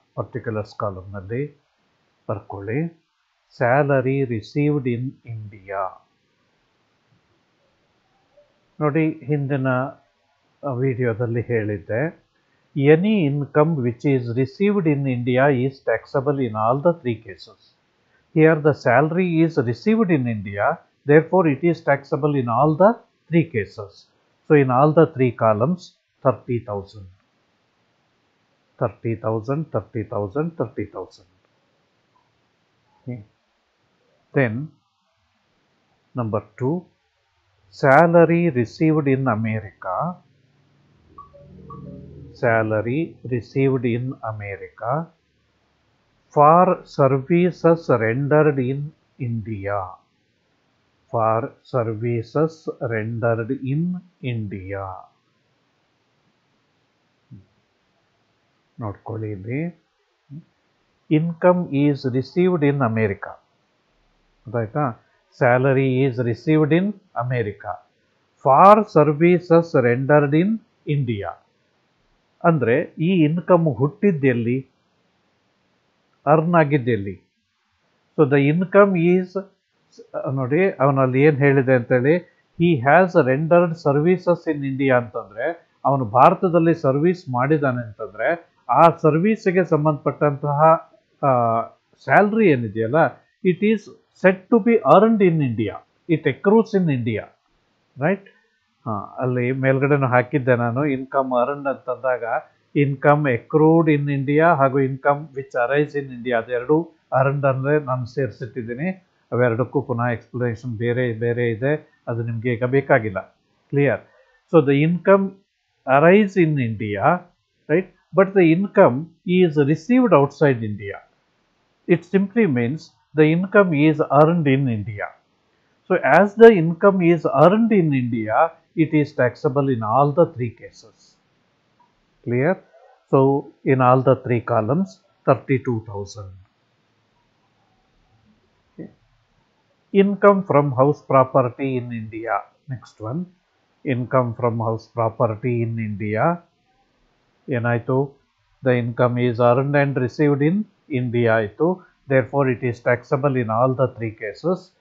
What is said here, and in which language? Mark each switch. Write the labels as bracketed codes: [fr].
[en] particulars ಕಾಲಮ್ನಲ್ಲಿ [kn] ಬರ್ಕೊಳ್ಳಿ. [en] Salary received in India. [kn] ನೋಡಿ, ಹಿಂದಿನ ವಿಡಿಯೋದಲ್ಲಿ ಹೇಳಿದ್ದೆ, [en] Any income which is received in India is taxable in all the 3 cases. Here the salary is received in India, therefore it is taxable in all the 3 cases. So in all the 3 columns, 30,000. 30,000, 30,000, 30,000. Okay. Then number 2, salary received in America. Salary received in America for services rendered in India. For services rendered in India. [kn] ನೋಡ್ಕೊಳ್ಳಿ ಇಲ್ಲಿ, [en] Income is received in America. [kn] ಗೊತ್ತಾಯ್ತಾ? [en] Salary is received in America for services rendered in India. [kn] ಅಂದರೆ ಈ income ಹುಟ್ಟಿದ್ದೆಲ್ಲಿ, earn ಆಗಿದ್ದೆಲ್ಲಿ. [en] so the income is, [kn] ನೋಡಿ ಅವನಲ್ಲಿ ಏನು ಹೇಳಿದೆ ಅಂತೇಳಿ, [en] he has rendered services in India [kn] ಅಂತಂದರೆ ಅವನು ಭಾರತದಲ್ಲಿ ಸರ್ವೀಸ್ ಮಾಡಿದ್ದಾನೆ ಅಂತಂದರೆ ಆ ಸರ್ವೀಸಿಗೆ ಸಂಬಂಧಪಟ್ಟಂತಹ ಸ್ಯಾಲ್ರಿ ಏನಿದೆಯಲ್ಲ, [en] It is set to be earned in India, it accrues in India. Right? [kn] ಅಲ್ಲಿ ಮೇಲ್ಗಡೆನೂ ಹಾಕಿದ್ದೆ ನಾನು, [en] income earned [kn] ಅಂತಂದಾಗ [en] income accrued in India [kn] ಹಾಗೂ [en] income which arise in India, [kn] ಅದೆರಡು ಅರ್ನ್ಡ್ ಅಂದರೆ ನಾನು ಸೇರಿಸಿಟ್ಟಿದ್ದೀನಿ. ಅವೆರಡಕ್ಕೂ ಪುನಃ ಎಕ್ಸ್ಪ್ಲನೇಷನ್ ಬೇರೆ ಬೇರೆ ಇದೆ, ಅದು ನಿಮಗೆ ಈಗ ಬೇಕಾಗಿಲ್ಲ. [en] Clear? So the income arise in India, right, but the income is received outside India. It simply means the income is earned in India. So as the income is earned in India, it is taxable in all the 3 cases. Clear? So in all the 3 columns, 32,000. Okay. Income from house property in India. Next one, income from house property in India. [kn] ಏನಾಯಿತು? [en] the income is earned and received in India [kn] ಆಯಿತು. [en] Therefore it is taxable in all the 3 cases.